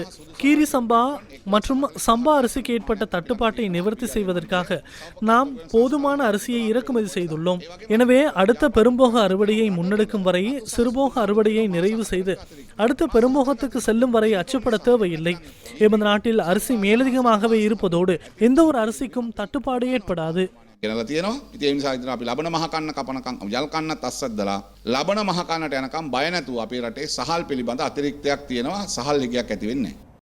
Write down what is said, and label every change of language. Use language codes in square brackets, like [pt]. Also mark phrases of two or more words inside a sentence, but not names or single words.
[ta] கீரி சம்பா மற்றும் சம்பா அரிசிக்கு ஏற்பட்ட தட்டுப்பாட்டை நிவர்த்தி செய்வதற்காக நாம் போதுமான அரிசியை இறக்குமதி செய்துள்ளோம். எனவே அடுத்த பெரும்போக அறுவடையை முன்னெடுக்கும் வரை சிறுபோக அறுவடையை நிறைவு செய்து அடுத்த பெரும்போகத்துக்கு செல்லும் வரை அச்சப்பட தேவையில்லை. எமது நாட்டில் அரிசி மேலதிகமாகவே இருப்பதோடு எந்த ஒரு அரிசிக்கும் தட்டுப்பாடு ஏற்படாது. [si] ගෙනලා තියෙනවා. ඉතින් ඒ නිසා ඉතින් අපි ලබන මහ කන්න කපනකම් යල් කන්නත් අස්සද්දලා ලබන මහ කන්නට යනකම් බය නැතුව අපේ රටේ සහල් පිළිබඳ අතිරික්තයක් තියෙනවා. සහල් හිගයක් ඇති වෙන්නේ නැහැ.